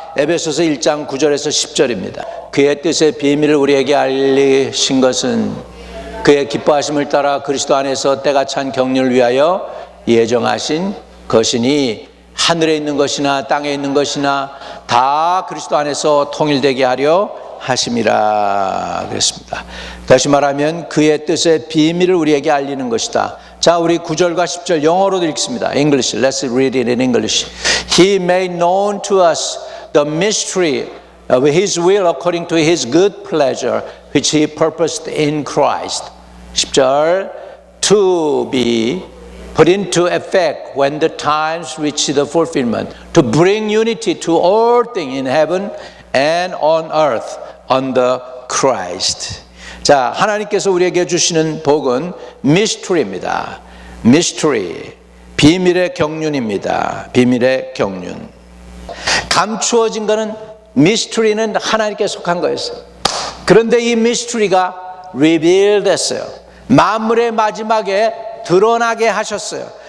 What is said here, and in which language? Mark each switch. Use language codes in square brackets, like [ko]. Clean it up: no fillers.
[ko] 에베소서 1장 9절에서 10절입니다. 그의 뜻의 비밀을 우리에게 알리신 것은 그의 기뻐하심을 따라 그리스도 안에서 때가 찬 경륜을 위하여 예정하신 것이니 하늘에 있는 것이나 땅에 있는 것이나 다 그리스도 안에서 통일되게 하려 하심이라 그랬습니다. 다시 말하면 그의 뜻의 비밀을 우리에게 알리는 것이다. 자, 우리 9절과 10절 영어로도 읽습니다. [en] English. Let's read it in English. He made known to us the mystery of His will according to His good pleasure which He purposed in Christ. 10절 To be put into effect when the times reach the fulfillment, to bring unity to all things in heaven and on earth under Christ. [ko] 자, 하나님께서 우리에게 주시는 복은 미스터리입니다. 미스터리, 비밀의 경륜입니다. 비밀의 경륜. 감추어진 것은 미스터리는 하나님께 속한 거였어요. 그런데 이 미스터리가 리빌 됐어요. 만물의 마지막에 드러나게 하셨어요.